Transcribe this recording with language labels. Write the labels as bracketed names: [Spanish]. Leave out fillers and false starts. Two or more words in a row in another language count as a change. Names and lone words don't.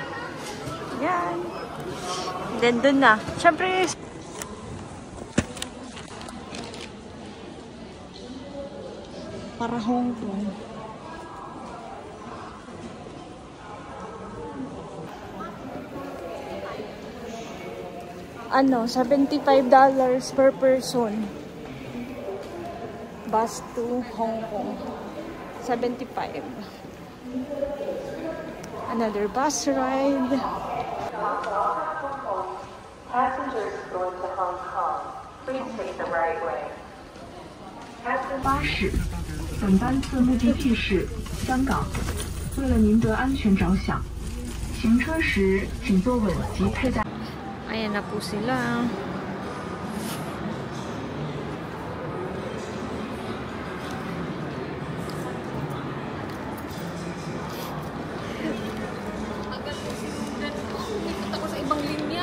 [Filipino] Yan. Then dun na. Siyempre, Para Hong Kong. Ano, $75 [English] per person. Bus to Hong Kong. 75. Another bus ride. Passengers going to Hong Kong, please take the right way. [Chinese] 巴士，本班次目的地是香港。为了您的安全着想，行车时请坐稳及佩戴。 [Filipino] Ayan na po sila. Ako sa ibang linya.